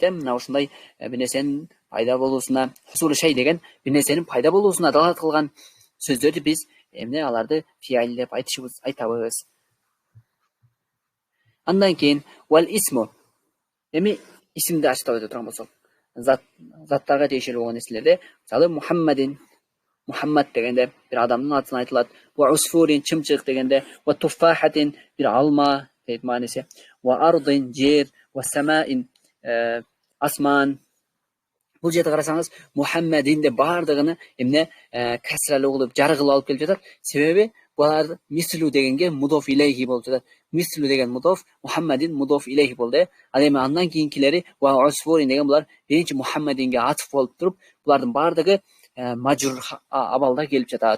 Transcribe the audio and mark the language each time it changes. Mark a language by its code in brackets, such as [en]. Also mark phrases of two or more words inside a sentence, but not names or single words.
[ky] Мына ушундай бир нерсенин пайда болуусуна, [ar] حصول شيء [ky] деген бир нерсенин пайда болуусуна далалат кылган сөздөрдү биз эмне, аларды фиал деп айтабыз. Андан кийин [ar] والاسم. [ky] Эми исимди ачтап өтө турган болсок, заттарга тиешелүү болгон нерселерде, мисалы Мухаммад дегенде бир адамдын атын айтылат. [ar] وعصفور [ky] чымчык дегенде, [ar] وتفاحة [ky] бир алма дейт мааниси. [ar] وأرض жер، وسماء асман. [ky] Бул жерде карасаңыз, Мухаммадин деп бардыгыны эмне касралуу кылып, жары кылып алып келип жатат. Себеби булар мислу дегенге [ar] مضاف إليه [ky] болуп жатат. Мислу деген мудоф, Мухаммадин [ar] مضاف إليه [ky] болду. Ал эми андан кийинкилери [ar] وعصفور [ky] деген булар биринчи Мухаммадинге атыф болуп туруп, булардын бардыгы мажрур абалда келип жатат.